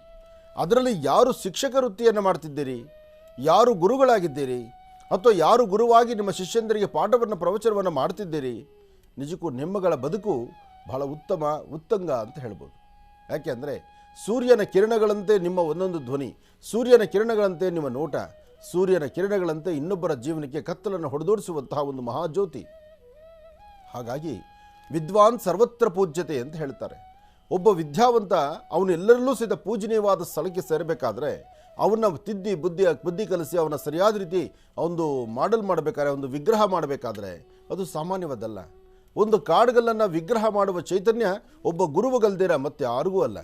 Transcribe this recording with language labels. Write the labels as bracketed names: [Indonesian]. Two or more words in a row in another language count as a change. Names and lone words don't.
[Kannada] ಅದರಲ್ಲಿ ಯಾರು ಶಿಕ್ಷಕ ವೃತ್ತಿಯನ್ನು ಮಾಡ್ತಿದ್ದೀರಿ, ಯಾರು ಗುರುಗಳಾಗಿದ್ದೀರಿ, ಅಥವಾ ಯಾರು ಗುರುವಾಗಿ ನಿಮ್ಮ ಶಿಷ್ಯಂದರಿಗೆ ಪಾಠವನ್ನು ಪ್ರವಚನವನ್ನು ಮಾಡ್ತಿದ್ದೀರಿ, ನಿಜಕ್ಕೂ ನಿಮ್ಮಗಳ ಬದುಕು ಬಹಳ ಉತ್ತಂಗ ಅಂತ ಹೇಳ್ಬೋದು. ಯಾಕೆಂದರೆ ಸೂರ್ಯನ ಕಿರಣಗಳಂತೆ ನಿಮ್ಮ ಒಂದೊಂದು ಧ್ವನಿ, ಸೂರ್ಯನ ಕಿರಣಗಳಂತೆ ನಿಮ್ಮ ನೋಟ, ಸೂರ್ಯನ ಕಿರಣಗಳಂತೆ ಇನ್ನೊಬ್ಬರ ಜೀವನಕ್ಕೆ ಕತ್ತಲನ್ನು ಹೊಡೆದೋಡಿಸುವಂತಹ ಒಂದು ಮಹಾಜ್ಯೋತಿ. ಹಾಗಾಗಿ [Sanskrit] ವಿದ್ವಾನ್ ಸರ್ವತ್ರ ಪೂಜ್ಯತೆ [Kannada] ಅಂತ ಹೇಳ್ತಾರೆ. ಒಬ್ಬ ವಿದ್ಯಾವಂತ ಅವನು ಎಲ್ಲರಲ್ಲೂ ಸಹಿತ ಪೂಜನೀಯವಾದ ಸ್ಥಳಕ್ಕೆ ಸೇರಬೇಕಾದ್ರೆ ಅವನ್ನ ತಿದ್ದಿ ಬುದ್ಧಿ ಕಲಿಸಿ ಅವನ ಸರಿಯಾದ ರೀತಿ ಒಂದು ಮಾಡೆಲ್ ಮಾಡಬೇಕಾದ್ರೆ, ಒಂದು ವಿಗ್ರಹ ಮಾಡಬೇಕಾದ್ರೆ ಅದು ಸಾಮಾನ್ಯವಾದಲ್ಲ. ಒಂದು ಕಾಡುಗಲ್ಲನ್ನು ವಿಗ್ರಹ ಮಾಡುವ ಚೈತನ್ಯ ಒಬ್ಬ ಗುರುವುಗಲ್ದಿರ ಮತ್ತೆ ಯಾರಿಗೂ ಅಲ್ಲ.